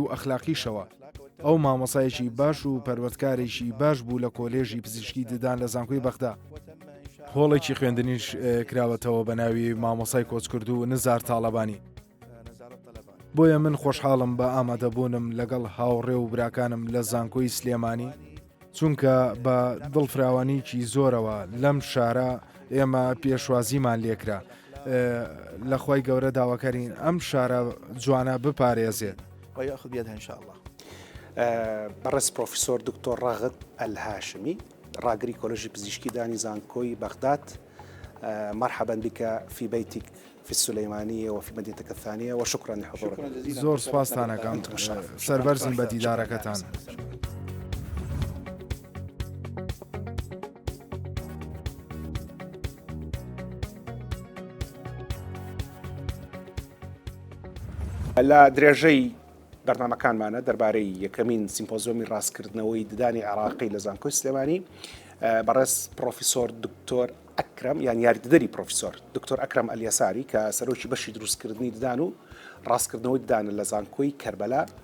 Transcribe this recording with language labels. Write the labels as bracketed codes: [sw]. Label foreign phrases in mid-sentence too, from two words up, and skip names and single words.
[ckb] و ئەخلاقیشەوە ئەو مامۆسایەکی باش و پەروەردکارێکی باش بوو لە کۆلێژی پزیشکی ددان لە زانکۆی بەغدا هۆڵێکی خوێندنیش کراوەتەوە بە ناوی مامۆسای کۆچکرد و نزار تاڵەبانی بۆیە من خۆشحاڵم بە ئامادەبوونم لەگەڵ هاوڕێ و براکانم لە زانکۆی سلێمانی چونکە بە دڵفراوانیکی زۆرەوە لەم شارە ئێمە پێشوازیمان لێکرا لە خۆی گەورە داواکارین ئەم شارە جوانە بپارێزێت [ar] ويأخذ بيدها إن شاء الله. [ckb] بەڕێز پرۆفیسۆر دکتۆر ڕاغد ئەلهاشمی ڕاگری کۆلێژی پزیشکی دانی زانکۆی بەغداد [ar] مرحبا بك في بيتك في السليمانية وفي مدينتك الثانية وشكرا لحضورك. [ckb] زۆر سپاستانەکەم سەربەرزن بە دیدارەکەتان. لە درێژەی بەرنامەکانمانە دەربارەی یەکەمین سیمپۆزیۆمی ڕاستکردنەوەی ددانی عێراقی لە زانکۆی سلێمانی بەڕێز پرۆفیسۆر دکتۆر ئەکرەم یان یاریدەدەری پرۆفیسۆر دکتۆر ئەکرەم ئەلیەساری کە سەرۆکی بەشی دروستکردنی ددان و ڕاستکردنەوەی ددانە لە زانکۆی کەربەلا